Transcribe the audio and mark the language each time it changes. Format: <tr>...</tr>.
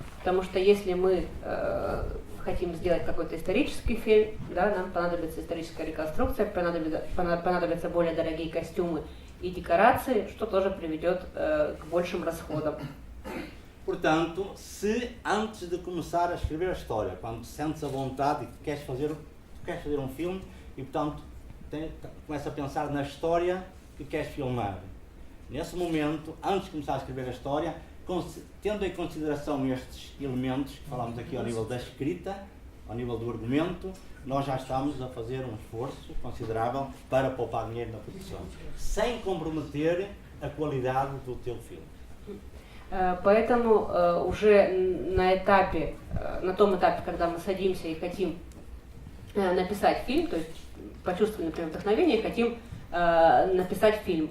<ru>Потому что если мы хотим сделать какой-то исторический фильм, да, нам понадобится историческая реконструкция, понадобятся более дорогие костюмы и декорации, что тоже приведет к большим расходам.</ru> <pt>Portanto, se antes de começar a escrever a história, quando sentes a vontade de que queres fazer um filme e, portanto, começa a pensar na história que queres filmar. Nesse momento, antes de começar a escrever a história, tendo em consideração estes elementos que falamos aqui ao nível da escrita, ao nível do argumento, nós já estamos a fazer um esforço considerável para poupar dinheiro na produção, sem comprometer a qualidade do teu filme.</pt> <ru>Поэтому уже на том этапе, когда мы садимся и хотим написать фильм, то есть почувствовали, например, вдохновение, хотим написать фильм.</ru>